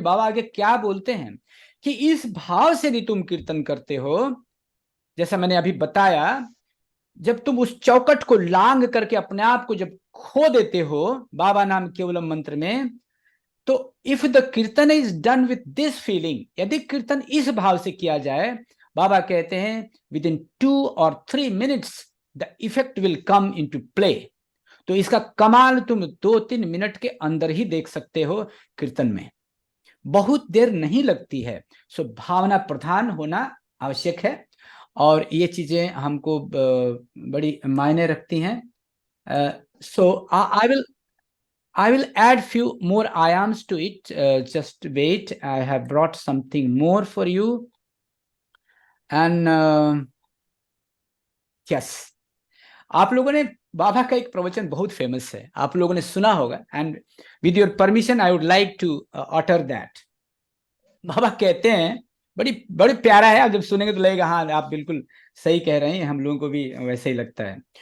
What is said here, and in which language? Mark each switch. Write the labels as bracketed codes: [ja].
[hi] बाबा आगे क्या बोलते हैं कि इस भाव से भी तुम कीर्तन करते हो, जैसा मैंने अभी बताया, जब तुम उस चौकट को लांग करके अपने आप को जब खो देते हो बाबा नाम केवलम मंत्र में, तो [en] if the kirtan is done with this feeling, [hi] यदि कीर्तन इस भाव से किया जाए, बाबा कहते हैं [en] Within 2 or 3 minutes the effect will come into play. [hi] तो इसका कमाल तुम 2-3 मिनट के अंदर ही देख सकते हो कीर्तन में, बहुत देर नहीं लगती है। सो भावना प्रधान होना आवश्यक है, और ये चीजें हमको बड़ी मायने रखती हैं। [en] So I will add few more ayams to it. Just wait, I have brought something more for you. And yes, [hi] आप लोगों ने, बाबा का एक प्रवचन बहुत फेमस है, आप लोगों ने सुना होगा, [en] And with your permission I would like to utter that. [hi] बाबा कहते हैं, बड़ी बड़ी प्यारा है, आप जब सुनेंगे तो लगेगा हाँ आप बिल्कुल सही कह रहे हैं, हम लोगों को भी वैसे ही लगता है।